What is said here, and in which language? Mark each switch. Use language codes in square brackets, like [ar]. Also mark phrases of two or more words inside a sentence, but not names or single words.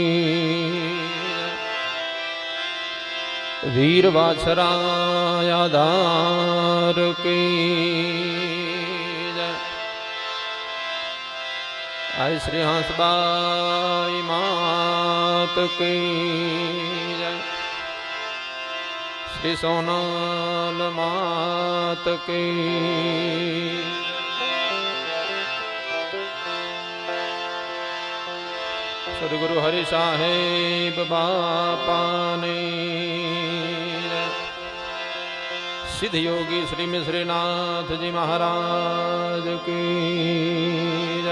[hi] वीर वाछरायाधार की। आय श्री हंसबाई मात की। श्री सोनाल मात की। सदगुरु हरि साहेब बापा ने। सिद्ध योगी श्री मिश्रीनाथ जी महाराज की जय।